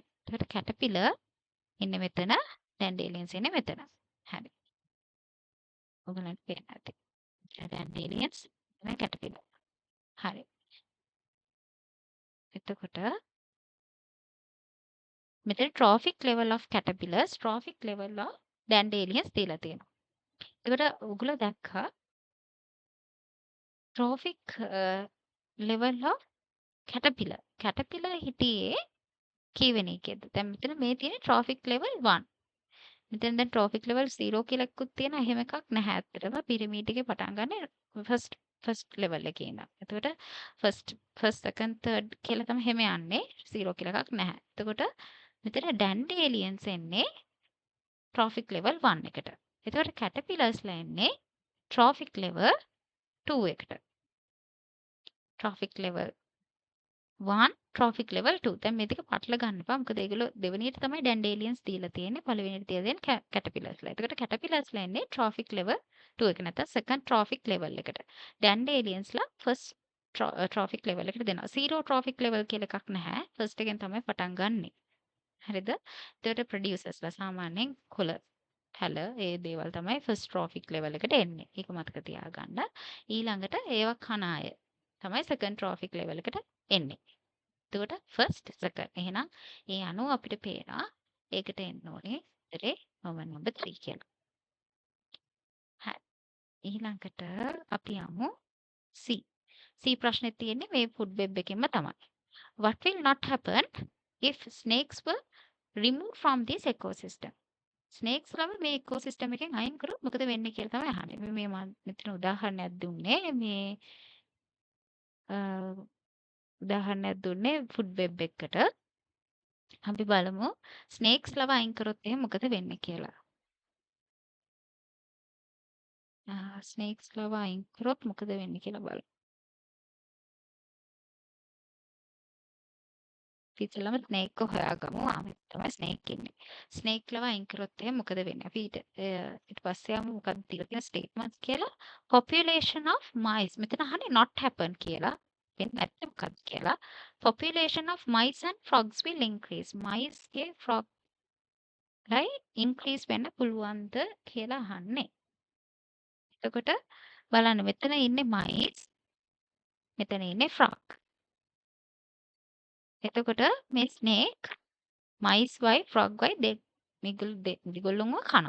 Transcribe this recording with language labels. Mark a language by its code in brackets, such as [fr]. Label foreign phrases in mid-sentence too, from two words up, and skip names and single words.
[si] එතකොට කැටපිලර් ඉන්නේ මෙතන, ඩැන්ඩේලියන්ස් ඉන්නේ මෙතන. හරි. ඔයගලන්ට පේන්න ඇති. ඩැන්ඩේලියන්ස් එතන කැටපිලර්. හරි. එතකොට මෙතන [en] trophic level of caterpillars, trophic level of dandelions [si] දීලා තියෙනවා. එතකොට ඔයගොල්ලෝ දැක්කා [en] trophic level of caterpillar. [si] caterpillar හිටියේ කීවෙනි එකේද? දැන් මෙතන මේ තියෙන්නේ [en] trophic level 1. [si] මෙතන දැන් [en] trophic level 0 [si] කියලා එකකුත් තියෙනවා. එහෙම එකක් නැහැ ඇත්තටම. පිරමීඩ් එකේ පටන් ගන්න [en] first level [si] එකේ ඉඳන්. එතකොට [en] first second third [si] කියලා තමයි හැම යන්නේ. 0 කියලා එකක් නැහැ. එතකොට මෙතන dandelions එන්නේ [en] trophic level 1 [si] එකට. එතකොට caterpillars එන්නේ [en] trophic level 2 [si] එකට. [en] trophic level 1 trophic level 2. [si] දැන් මේ දෙක පටල ගන්න එපා. මොකද ඒගොල්ලෝ දෙවෙනියට තමයි dandelions දීලා තියෙන්නේ. පළවෙනියට තියලා දෙන්නේ caterpillars. එතකොට caterpillars එන්නේ [en] trophic level 2 [si] එක නැත්නම් [en] second trophic level [si] එකට. [en] dandelions first trophic level [si] එකට දෙනවා. [en] zero trophic level [si] කියලා එකක් නැහැ. first එකෙන් තමයි පටන් ගන්නෙ. හරිද? එතකොට producers සාමාන්‍යයෙන් කොළ පැල ඒ දේවල් තමයි [en] first trophic level [si] එකට එන්නේ. ඒක මතක තියාගන්න. ඊළඟට ඒවා කන අය තමයි [en] second trophic level [si] එකට එන්නේ. එතකොට [en] first second. [si] එහෙනම් ඒ අනුව අපිට පේනවා ඒකට එන්න ඕනේ ඉතරේ [en] number 3 [si] කියලා. හරි. ඊළඟට අපි යමු C. C ප්‍රශ්නේ තියෙන්නේ මේ [en] food web [si] එකෙන්ම තමයි. [en] What will not happen if snakes were removed from this ecosystem? [si] ස්නේක්ස් ළම මේ ඉකෝසිස්ටම් එකෙන් අයින් කරොත් මොකද වෙන්නේ කියලා තමයි අහන්නේ. මේ මම මෙතන උදාහරණයක් දුන්නේ මේ උදාහරණයක් දුන්නේ [en] food web [si] එකකට. අපි බලමු ස්නේක්ස් ළම අයින් කරොත් එහෙනම් මොකද වෙන්නේ කියලා. ස්නේක්ස් ළම අයින් කරොත් මොකද වෙන්නේ කියලා බලමු. ඉතින්ලම ස්නේක් එක හොයාගමු. ආ තමයි ස්නේක් ඉන්නේ. ස්නේක් ළම අයින් කරොත් එහෙනම් මොකද වෙන්නේ? අපි ඊට පස්සේ යමු මොකක්ද කියලා තියෙන ස්ටේට්මන්ට්ස් කියලා. [en] population of mice. [si] මෙතන අහන්නේ [en] not happen [si] කියලා. වෙන්නේ නැත්නම් මොකක්ද කියලා. [en] population of mice and frogs will increase. [si] mice ගේ [en] frog right increase [si] වෙන්න පුළුවන්ද කියලා අහන්නේ. එතකොට බලන්න මෙතන ඉන්නේ mice. මෙතන ඉන්නේ frog. එතකොට මේ ස්නේක් mice වයි frog වයි මේගොල්ලෝම කනවා.